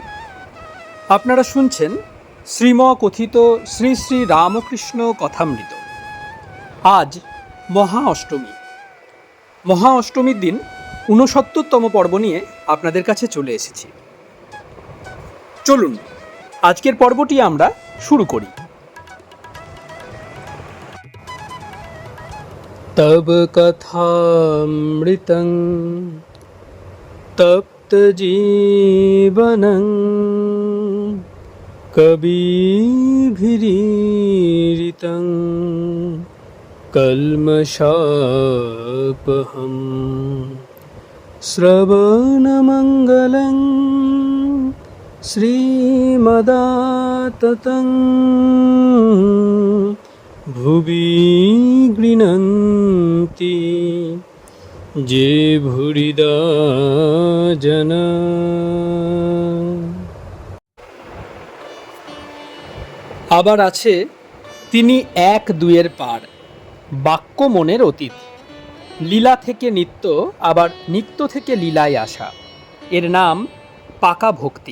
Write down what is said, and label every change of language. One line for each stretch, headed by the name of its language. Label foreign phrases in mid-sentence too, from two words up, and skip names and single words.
Bangla: আপনারা শুনছেন শ্রীম কথিত শ্রী শ্রী রামকৃষ্ণ কথামৃত। আজ মহা অষ্টমী। মহা অষ্টমীর দিন ৬৯তম পর্ব নিয়ে আপনাদের কাছে চলে এসেছি। চলুন আজকের পর্বটি আমরা শুরু করি।
Sanskrit: तब कथामृतं तप्तजीवनं कविभिरीरितं कल्मषापहं श्रवणमङ्गलं श्रीमदाततं ভুবি গৃণন্তি যে ভুরিদা জনা।
Bangla: আবার আছে তিনি এক দুয়ের পার, বাক্য মনের অতীত, লীলা থেকে নিত্য, আবার নিত্য থেকে লীলায় আসা, এর নাম পাকা ভক্তি।